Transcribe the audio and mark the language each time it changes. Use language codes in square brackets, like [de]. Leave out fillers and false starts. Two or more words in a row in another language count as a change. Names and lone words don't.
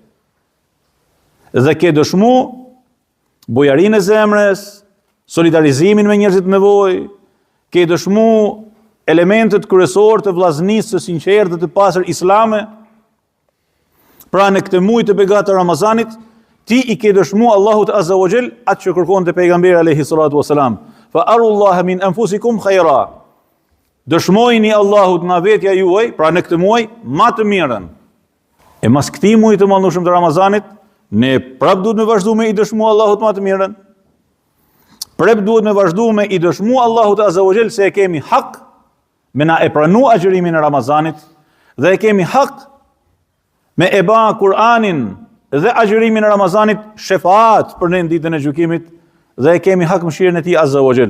[sq] Dhe ke dëshmu bujarinë e zemrës, solidarizimin me njerëzit në nevojë, ke dëshmu elementet kryesor të vllaznisë së sinqertë dhe të pastër islame. Pra në këtë muaj të begatë të Ramazanit, ti i ke dëshmu Allahut [ar] عز وجل [sq] atë që kërkonte pejgamberi [ar] عليه الصلاة والسلام. فأروا الله من أنفسكم خيرا. [sq] Dëshmojini Allahut nga vetja juaj, pra në këtë muaj, ma të mirën. E mas këtij muaji të mallnueshëm të Ramazanit, ne prap duhet me vazhdu me i dëshmu Allahut ma të mirën. Prap duhet me vazhdu me i dëshmu Allahut [ar] عز وجل [sq] se e kemi hak me na e pranu agjërimin e Ramazanit dhe e kemi hak me e ba Kur'anin dhe agjërimin e Ramazanit shefaat për në ditën e gjykimit dhe e kemi hak mëshirën e tij [ar] عز وجل.